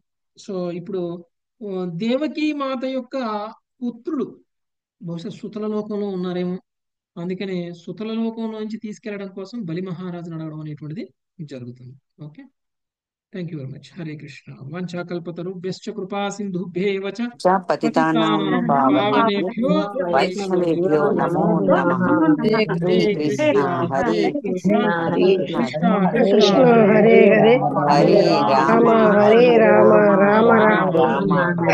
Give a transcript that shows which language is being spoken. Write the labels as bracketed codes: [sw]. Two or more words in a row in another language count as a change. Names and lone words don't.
[te] సో ఇప్పుడు దేవకీ మాత యొక్క పుత్రులు బహుశా సుతల లోకంలో ఉన్నారేమో, అందుకనే సుతల లోకంలో నుంచి తీసుకెళ్లడం కోసం బలి మహారాజును అడగడం అనేటువంటిది జరుగుతుంది. [en] Okay. Thank you very much. [sa] హరే కృష్ణ. వంచాకల్పతరుభ్యశ్చ కృపా సింధుభ్యేవ చ పతితానాం పావనేభ్యో వైష్ణవేభ్యో నమో నమః. హరే కృష్ణ హరే కృష్ణ కృష్ణ కృష్ణ హరే హరే హరే రామ హరే రామ రామ రామ రామ